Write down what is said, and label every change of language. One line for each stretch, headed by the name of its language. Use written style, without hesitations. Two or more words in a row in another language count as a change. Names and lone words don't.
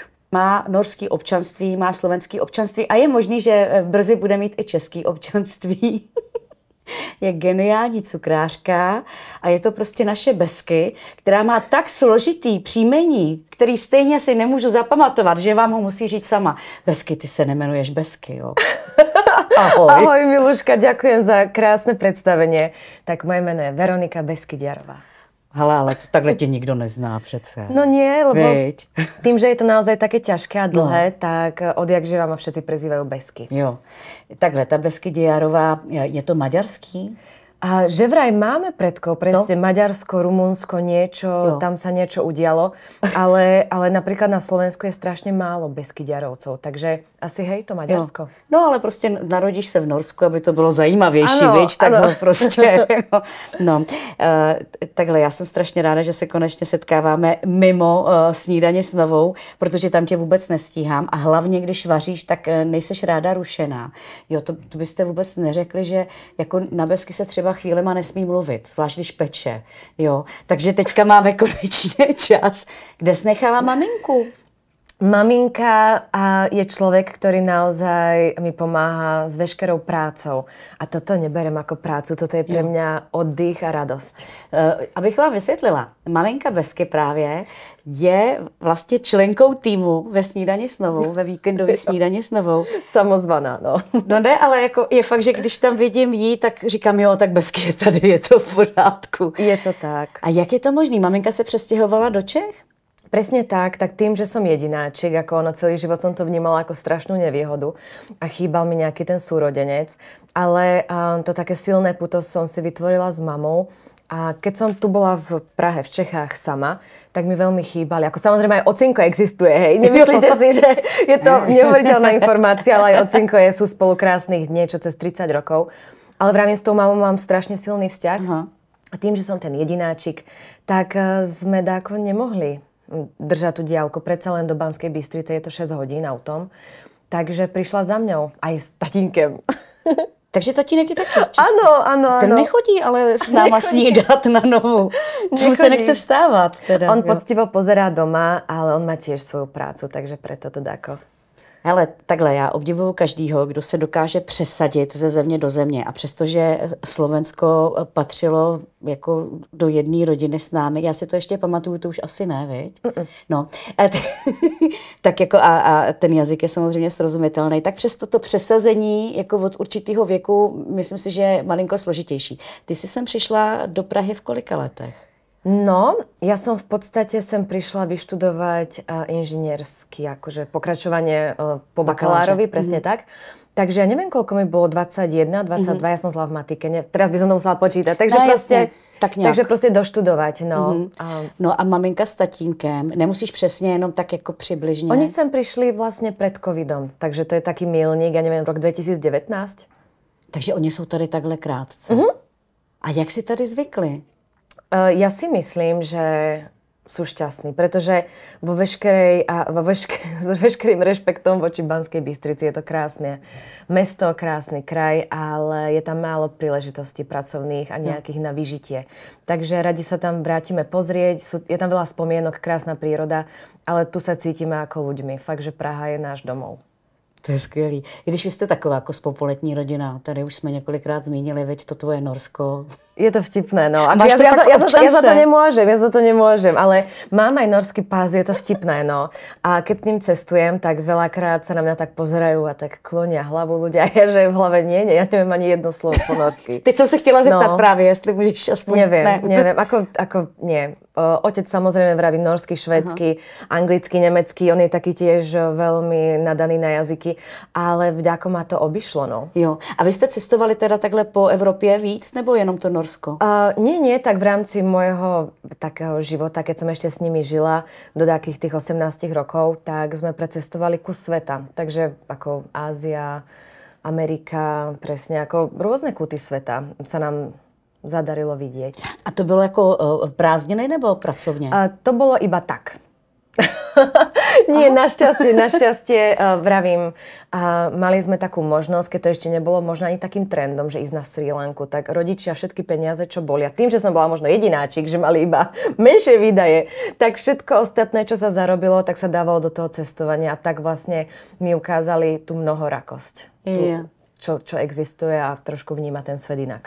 Czech: Má norský občanství, má slovenský občanství a je možný, že brzy bude mít i český občanství. Je geniální cukrářka a je to prostě naše Besky, která má tak složitý příjmení, který stejně si nemůžu zapamatovat, že vám ho musí říct sama. Besky, ty se nemenuješ Besky, jo? Ahoj.
Slovak: Ahoj, Miluška, ďakujem za krásne predstavenie. Tak moje meno je Veronika Beskyďarová.
Czech: Hele, ale takhle tě nikdo nezná přece.
Slovak: No nie, lebo Veď. tým, že je to naozaj také ťažké a dlhé, tak odjak živa ma všetci prezývajú Besky.
Czech: Jo. Takhle, ta Beskyďarová, je to maďarský?
Slovak: A že vraj máme predkov, presne Maďarsko, Rumunsko, niečo, tam sa niečo udialo, ale napríklad na Slovensku je strašne málo Beskyďarovcov, takže asi hej, to Maďarsko.
Czech: Jo. No ale prostě narodíš se v Norsku, aby to bylo zajímavější, viď? Tak prostě. No, takhle, já jsem strašně ráda, že se konečně setkáváme mimo Snídaně s Novou, protože tam tě vůbec nestíhám a hlavně, když vaříš, tak nejseš ráda rušená. Jo, to byste vůbec neřekli, že jako na Besky se třeba chvílema nesmí mluvit, zvlášť když peče. Jo, takže teďka máme konečně čas. Kde jsi nechala maminku?
Slovak: Maminka je človek, ktorý naozaj mi pomáha s veškerou prácou. A toto neberem ako prácu, toto je pre mňa oddych a radosť.
Czech: Abych vám vysvětlila, maminka Besky právě je vlastně členkou týmu ve Snídani s Novou, ve víkendové Snídani s Novou. Samozvaná, no. No ne, ale jako je fakt, že když tam vidím jí, tak říkám, jo, tak Besky je tady, je to v pořádku. Je to tak. A jak je to možný? Maminka se přestěhovala do Čech?
Slovak: Presne tak tým, že som jedináčik, ako ono celý život som to vnímala ako strašnú nevýhodu a chýbal mi nejaký ten súrodenec, ale to také silné puto som si vytvorila s mamou a keď som tu bola v Prahe, v Čechách sama, tak mi veľmi chýbali. Ako samozrejme aj ocinko existuje, hej, nemyslíte si, že je to neuveriteľná informácia, ale aj ocinko sú spolu krásnych niečo cez 30 rokov, ale vravím, s tou mamou mám strašne silný vzťah a tým, že som ten jedináčik, tak sme dáko nemohli držať tú diaľku. Predsa len do Banskej Bystrice je to 6 hodín autom. Takže prišla za mňou aj s tatínkem.
Czech: Takže tatínek je taky.
Slovak: Áno.
Czech: Ten nechodí ale s náma snídat na Novou. Tu se nechce vstávat. Teda,
Slovak: on poctivo pozerá doma, ale on má tiež svoju prácu, takže preto to dáko.
Czech: Hele, takhle, já obdivuju každýho, kdo se dokáže přesadit ze země do země. A přestože Slovensko patřilo jako do jedné rodiny s námi, já si to ještě pamatuju, to už asi ne, viď? No, tak jako a ten jazyk je samozřejmě srozumitelný. Tak přesto to přesazení jako od určitého věku, myslím si, že je malinko složitější. Ty jsi sem přišla do Prahy v kolika letech?
Slovak: No, ja som v podstate sem prišla vyštudovať inžiniersky, akože pokračovanie po bakalárovi, presne tak. Takže ja neviem, koľko mi bolo, 21, 22, ja som zlá v matike, teraz by som to musela počítať. Takže, takže proste doštudovať. No.
Czech: No a maminka s tatínkem, nemusíš přesně jenom tak jako přibližně?
Slovak: Oni sem prišli vlastne pred covidom, takže to je taký milník, ja neviem, rok 2019.
Czech: Takže oni jsou tady takhle krátce. A jak si tady zvykli?
Slovak: Ja si myslím, že sú šťastní, pretože vo veškerým rešpektom voči Banskej Bystrici je to krásne mesto, krásny kraj, ale je tam málo príležitostí pracovných a nejakých na vyžitie. Takže radi sa tam vrátime pozrieť, je tam veľa spomienok, krásna príroda, ale tu sa cítime ako ľuďmi. Fakt, že Praha je náš domov.
Czech: To je skvělý. I když vy jste taková kosmopolitní rodina, tady už jsme několikrát zmínili, veď to tvoje Norsko.
Slovak: Je to vtipné, no.
Czech: Máš to fakt
Slovak: ja za to nemôžem, ale mám aj norský pás, je to vtipné, no. A keď k ním cestujem, tak veľakrát sa na mňa tak pozerajú a tak klonia hlavu ľudia. Ja, že v hlave nie, ja neviem ani jedno slovo po norsky.
Czech: Teď jsem se chtěla zeptat právě, jestli můžeš aspoň...
Slovak: Neviem, ako nie. Otec samozrejme vraví norsky, švédsky, anglicky, nemecky, on je taký tiež veľmi nadaný na jazyky, ale vďako ma to obišlo, no.
Czech: Jo. A vy jste cestovali teda takhle po Evropě víc, nebo jenom to Norsko?
Slovak: Nie, tak v rámci môjho takého života, keď som ešte s nimi žila do takých tých 18 rokov, tak sme precestovali kus sveta. Takže ako Ázia, Amerika, presne ako rôzne kúty sveta sa nám zadarilo vidieť.
Czech: A to bylo jako prázdniny nebo pracovně?
Slovak: To bolo iba tak. Nie, našťastie vravím, mali sme takú možnosť, keď to ešte nebolo možno ani takým trendom, že ísť na Srí Lanku, tak rodičia všetky peniaze, čo boli, a tým, že som bola možno jedináčik, že mali iba menšie výdaje, tak všetko ostatné, čo sa zarobilo, tak sa dávalo do toho cestovania a tak vlastne mi ukázali tú mnohorakosť, čo existuje a trošku vníma ten svet inak.